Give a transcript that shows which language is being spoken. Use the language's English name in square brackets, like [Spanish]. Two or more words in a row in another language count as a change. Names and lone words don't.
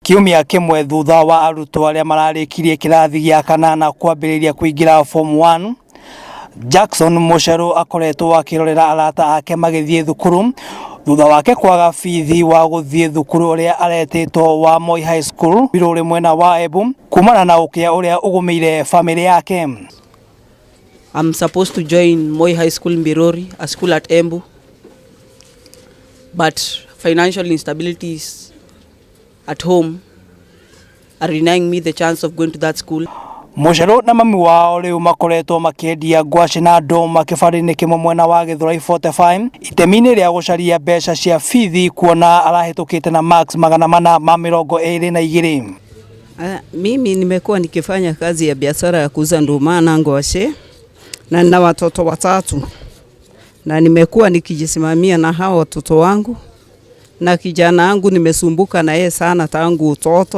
[Kikuyu] Kiumia kimwe thutha wa arutwo aria mararikirie kirathi gĩa kanana kwambĩrĩria kuingira form 1, Jackson Mucheru akoretwo akirorera arata ake magĩthiĩ thukuru thutha wake kwaga bithi wa gũthiĩ thukuru uria aretĩtwo wa Moi High School birũrĩ mwena wa Embu kumana na ũkĩa uria ũgũmĩire family yake. [English] I'm supposed to join Moi High School in Birori, a school at Embu, but financial instabilities at home are denying me the chance of going to that school. [Kikuyu] Mucheru na mami wao riu makoretwo makiendia ngwaci na nduuma kĩbarĩ-inĩ kĩmwe mwena wa Githurai 45 itemi-inĩ rĩa gũcaria mbeca cia bithi kuona arahĩtũkĩte na marks 422. [Swahili] Mimi nimekuwa nikifanya kazi ya biashara ya kuuza nduuma na ngwaci na nina watoto 3 na nimekuwa nikijisimamia na hao watoto wangu, na kijana wangu nimesumbuka na yeye sana tangu utoto.